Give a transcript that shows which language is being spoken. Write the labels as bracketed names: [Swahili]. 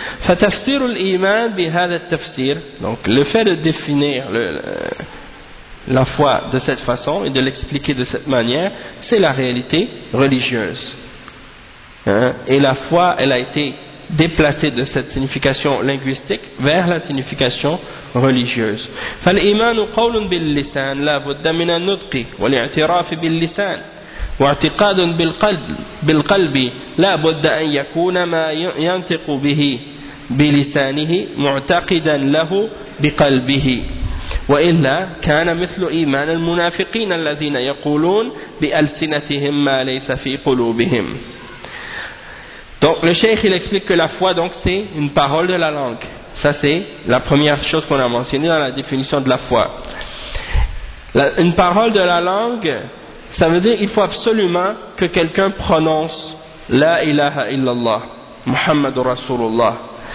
[Arabic] فتفسير الإيمان بهذا التفسير. [French] Donc le fait de définir la foi de cette façon et de l'expliquer de cette manière, c'est la réalité religieuse. Hein? Et la foi, elle a été déplacée de cette signification linguistique vers la signification religieuse. [Arabic] فالإيمان قول باللسان لا بد من النطق والاعتراف باللسان واعتقاد بالقلب لا بد أن يكون ما ينطق به بلسانه معتقدا له بقلبه وإلا كان مثل إيمان المنافقين الذين يقولون بألسنتهم ما ليس في قلوبهم. [French] Donc le cheikh il explique que la foi, donc c'est une parole de la langue. Ça c'est la première chose qu'on a mentionnée dans la définition de la foi. Une parole de la langue, ça veut dire qu'il faut absolument que quelqu'un prononce « [Arabic] La ilaha illallah, Muhammadur Rasulullah ».